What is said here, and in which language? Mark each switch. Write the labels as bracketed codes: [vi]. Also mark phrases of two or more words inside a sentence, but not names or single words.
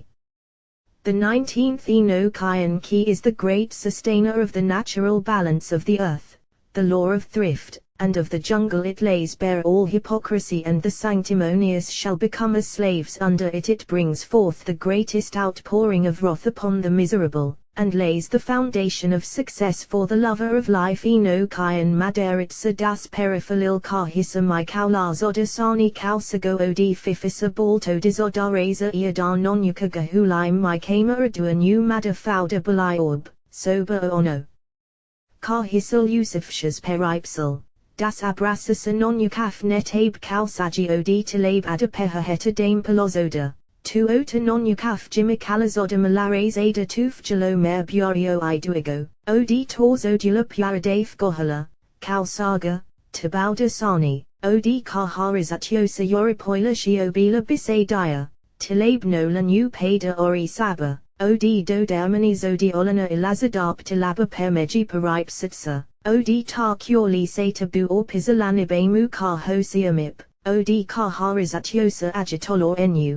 [en] The 19th Enochian key is the great sustainer of the natural balance of the earth, the law of thrift, and of the jungle. It lays bare all hypocrisy, and the sanctimonious shall become as slaves under it. It brings forth the greatest outpouring of wrath upon the miserable, and lays the foundation of success for the lover of life. Enochian Madaritsa das Periphalil Kahisa Mikaular Zodasani Kausago Od Fifisa Balto Dizodareza Iadar Nonuka Gahulim Mikama Adua New Mada Fauda Baliob, Soba Ono Kahisil Yusufshas Peripsal. Das Abrasas Anonukaf Netabe Kalsaji Od Talab Adapeha Heta Dame Pelozoda. Tu ota nonukaf jimikalazoda malares ada tuf jalomer burio iduigo, od torzodula puradave gohala, kalsaga, tabauda sani, od kaharizatiosa yoripoila shiobila bisadaya, tilab nola nu pada ori saba, od dodermani zodi olana ilazadap tilaba permeji paripsitsa, od tarkyoli satabu or pizalanibemu kahosiamip, od kaharizatiosa agitolor enu.